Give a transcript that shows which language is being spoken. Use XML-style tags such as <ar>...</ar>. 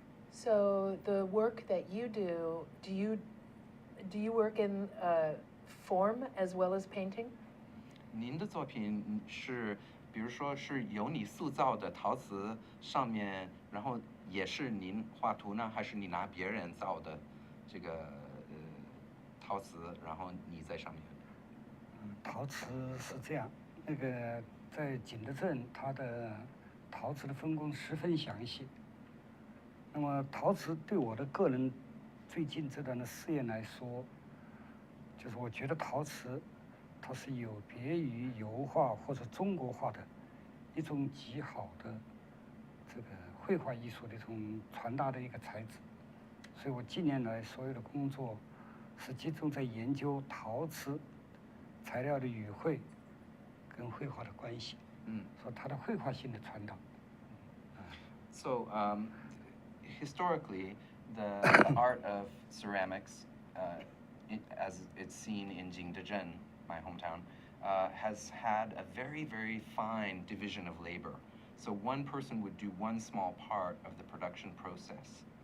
<en>So the work that you do you work in form as well as painting?</en> <zh>您的作品是，比如说是由你塑造的陶瓷上面，然后也是您画图呢，还是你拿别人造的这个陶瓷，然后你在上面？陶瓷是这样，那个在景德镇，它的陶瓷的分工十分详细。那么陶瓷对我的个人最近这段的试验来说，就是我觉得陶瓷它是有别于油画或者中国画的一种极好的这个绘画艺术的一种传达的一个材质。所以我近年来所有的工作是集中在研究陶瓷材料的语汇跟绘画的关系，说它的绘画性的传导。</zh> <en>So historically, the art of ceramics, as it's seen in Jingdezhen, my hometown, has had a very, very fine division of labor. So one person would do one small part of the production process.</en>